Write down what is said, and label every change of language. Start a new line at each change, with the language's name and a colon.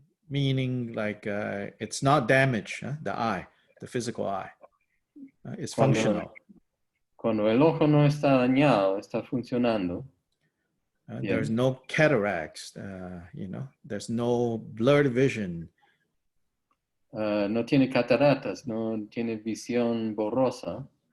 English: meaning like it's not damaged, the eye, the physical eye, it's functional.
Spanish: Cuando el ojo no está dañado, está funcionando.
English: There's no cataracts, there's no blurred vision.
Spanish: No tiene cataratas, no tiene visión borrosa.